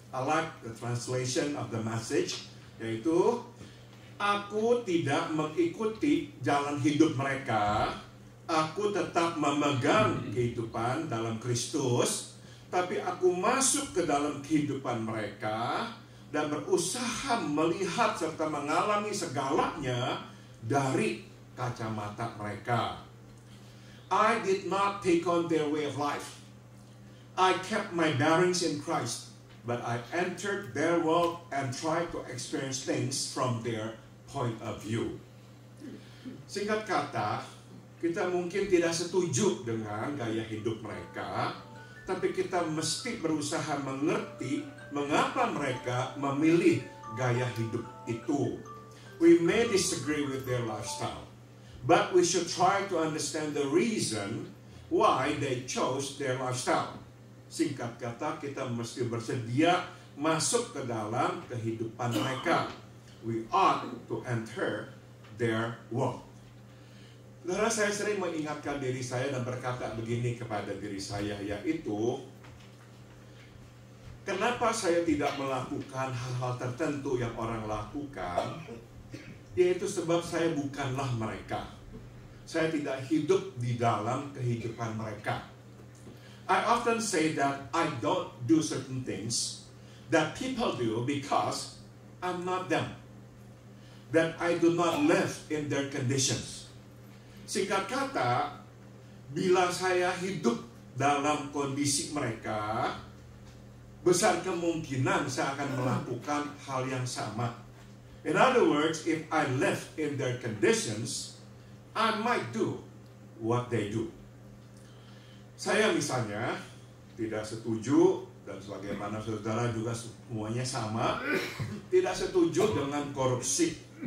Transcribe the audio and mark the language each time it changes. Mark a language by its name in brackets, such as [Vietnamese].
[English] I like the translation of The Message, [Indonesian] yaitu, aku tidak mengikuti jalan hidup mereka, aku tetap memegang kehidupan dalam Kristus, tapi aku masuk ke dalam kehidupan mereka dan berusaha melihat serta mengalami segalanya dari kacamata mereka. [English] I did not take on their way of life. I kept my bearings in Christ, but I entered their world and tried to experience things from their point of view. [Indonesian] Singkat kata, kita mungkin tidak setuju dengan gaya hidup mereka, tapi kita mesti berusaha mengerti mengapa mereka memilih gaya hidup itu. [English] We may disagree with their lifestyle, but we should try to understand the reason why they chose their lifestyle. [Indonesian] Singkat kata, kita mesti bersedia masuk ke dalam kehidupan mereka. [English] We ought to enter their world. [Indonesian] Saudara, saya sering mengingatkan diri saya dan berkata begini kepada diri saya, yaitu, kenapa saya tidak melakukan hal-hal tertentu yang orang lakukan? Yaitu sebab saya bukanlah mereka. Saya tidak hidup di dalam kehidupan mereka. [English] I often say that I don't do certain things that people do because I'm not them. That I do not live in their conditions. [Indonesian] Singkat kata, bila saya hidup dalam kondisi mereka, besar kemungkinan saya akan melakukan hal yang sama. [English] In other words, if I live in their conditions, I might do what they do. [Indonesian] Saya misalnya tidak setuju, dan sebagaimana saudara juga semuanya sama, tidak setuju dengan korupsi.